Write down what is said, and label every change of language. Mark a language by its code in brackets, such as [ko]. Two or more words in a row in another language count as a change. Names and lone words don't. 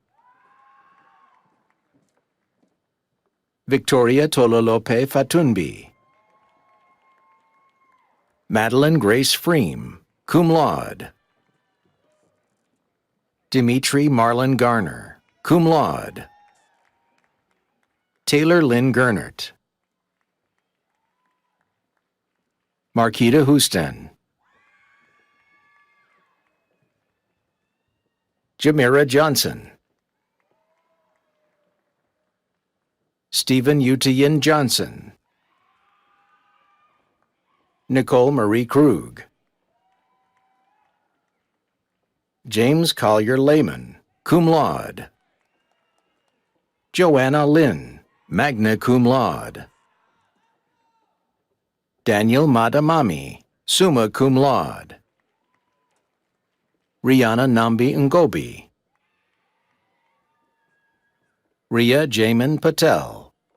[en] Victoria Tololope Fatunbi. Madeline Grace Freem, [la] cum laude. [en] Dimitri Marlon Garner, [la] cum laude. [en] Taylor Lynn Gernert. Marquita Houston. Jamira Johnson. Stephen Utian Johnson. Nicole Marie Krug. James Collier Lehman, [la] cum laude. [en] Joanna Lynn, [la] magna cum laude. [en] Daniel Madamami, [la] summa cum laude. [en] Rihanna Nambi Ngobi. Ria Jamin Patel.